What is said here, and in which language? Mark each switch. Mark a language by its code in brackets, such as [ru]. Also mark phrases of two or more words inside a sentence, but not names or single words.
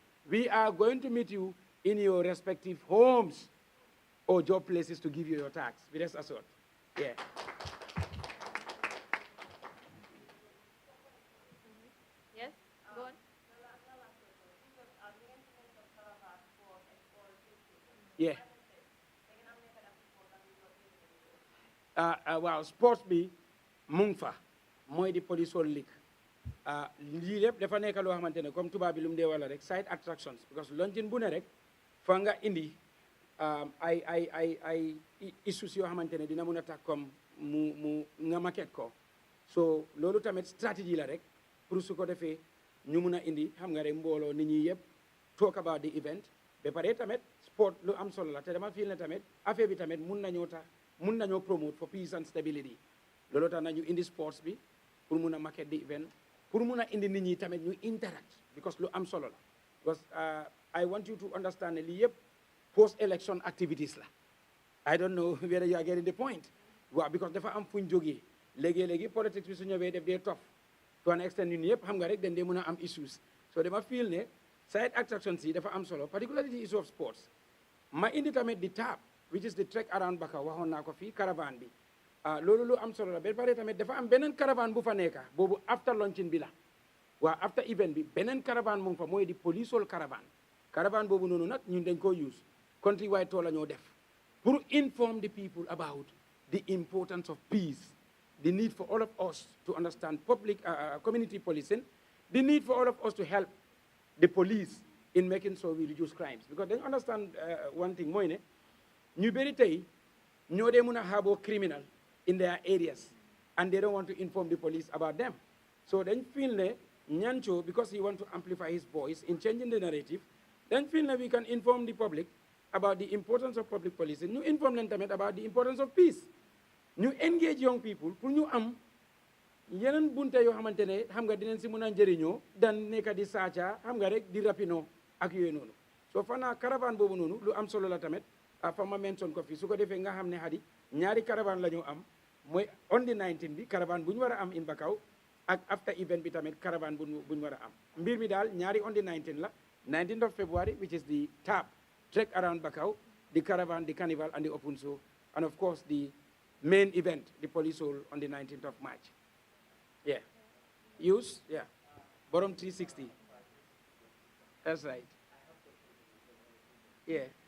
[en] We are going to meet you in your respective homes or job places to give you your tax. Be rest assured. Yeah. Yes, go on. Yeah. [wo] Waaw sports bi mu ngi fa mooy di Polisol League lii lépp dafa nekk loo xamante ne comme tubaab bi lu mu dee wala rek [en] side attractions [wo] because launching bu ne rek fa nga indi ay issues yoo xamante ne dina mun a tax comme mu nga maquette ko so loolu tamit stratégie la rek pour su ko defee ñu mun a indi xam nga rek mbooloo nit ñi yëpp [en] talk about the event [wo] ba pare tamit sport lu am solo la te dama feel ne tamit affaire bi tamit mun nañoo [en] promote for peace and stability [wo] loolu tax nañu indi sports bi pour mun a [en] market the event [wo] pour mun a indi nit ñi tamit ñu interact because lu am solo la [en] because I want you to understand [wo] ne lii yëpp [en] post-election activities [wo] la [en] I don't know whether you are getting the point [wo] waaw because dafa am fu ñu jógee léegi politics bi su ñëwee def dee tough [en] to an extent [wo] ñun yëpp xam nga rek dañ dee mën a am issues so dama feel ne [en] side attractions [wo] yi dafa am solo [en] particularly the issue of sports [wo] ma indi tamit di TAP [en] which is the trek around Bakau [wo] waxoon naa ko fii caravane bi loolu lu am solo la ba pare tamit dafa am beneen caravane bu fa nekka boobu [en] after launching [wo] bi la waaw [en] after event [wo] bi beneen caravane mu ngi fa mooy di Polisol caravane boobu noonu nag ñun dañ koo [en] use country wide tool [wo] la ñoo def pour [en] inform the people about the importance of peace the need for all of us to understand public community policing the need for all of us to help the police in making sure we reduce crimes because they understand one thing [wo] mooy ne ñu bëri tey ñoo dee mun a [en] harbor criminal in their areas and they don't want to inform the police about them so dañ feel ne Nyancho because he want to amplify his voice in changing the narrative then feel that we can inform the public about the importance of public policing ñu inform [wo] leen tamit [en] about the importance of peace ñu engage young people [wo] pour ñu am yeneen bunte yoo xamante ne xam nga dinañ si mën a njëriñoo dan nekk di saaca xam nga rek di rapino ak yooyu noonu so fanaa caravane boobu noonu lu am solo la tamit fa ma mention ko fii su ko defee nga xam ne xadi ñaari caravane la ñu am mooy [en] on the 19 [wo] bi caravane bu ñu war a am in Bakau ak after event bi tamit caravane bu ñu war a am mbir mi daal ñaari [en] on the 19 [wo] la [en] 19th of February which is the TAP trek around Bakau the caravan the carnival and the open show and of course the main event the Polisol on the 19th of March yeah use yeah bottom 360 that's right [wo] yeah